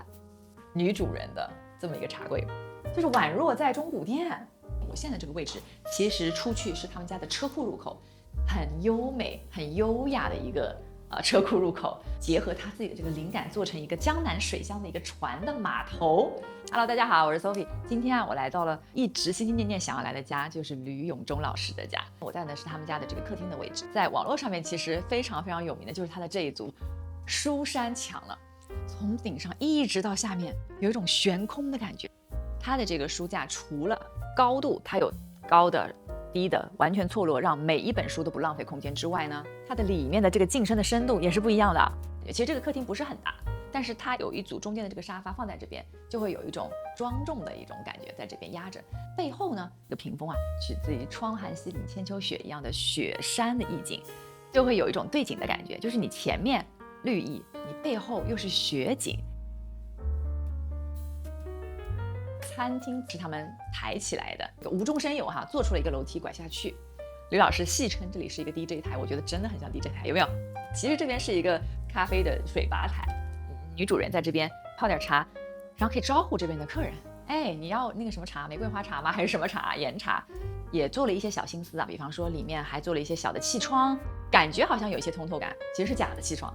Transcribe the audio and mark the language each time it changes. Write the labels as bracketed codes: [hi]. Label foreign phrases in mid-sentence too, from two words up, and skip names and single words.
[zh] 女主人的這麼一個茶櫃，就是宛若在中古店。我現在這個位置，其實出去是他們家的車庫入口，很優美、很優雅的一個車庫入口，結合他自己的這個靈感，做成一個江南水鄉的一個船的碼頭。Hello，大家好，我是 Sophie。今天我来到了一直心心念念想要來的家，就是吕永忠老師的家。我在的是他们家的这个客厅的位置，在網絡上面其實非常非常有名的就是他的這一組書山牆了，從頂上一直到下面有一種懸空的感覺。他的這個書架除了高度，它有高的、低的，完全錯落，讓每一本書都不浪費空間之外呢，它的裡面的這個進深的深度也是不一樣的。其實這個客廳不是很大，但是它有一組中間的這個沙發放在這邊，就會有一種莊重的一種感覺，在這邊壓着。背後呢，這個屏風啊，取自於窗含西嶺千秋雪一樣的雪山的意境，就會有一種對景的感覺，就是你前面綠意，你背後又是雪景。餐廳是他們抬起來的，無中生有哈，做出了一個樓梯拐下去。呂老師戲稱這裡是一個 DJ 台，我覺得真的很像 DJ 台，有沒有？其實這邊是一個咖啡的水吧台，女主人在這邊泡點茶，然後可以招呼這邊的客人。哎，你要那個什麼茶，玫瑰花茶嗎？還是什麼茶？岩茶。也做了一些小心思啊，比方說裡面還做了一些小的氣窗，感覺好像有一些通透感，其實是假的氣窗。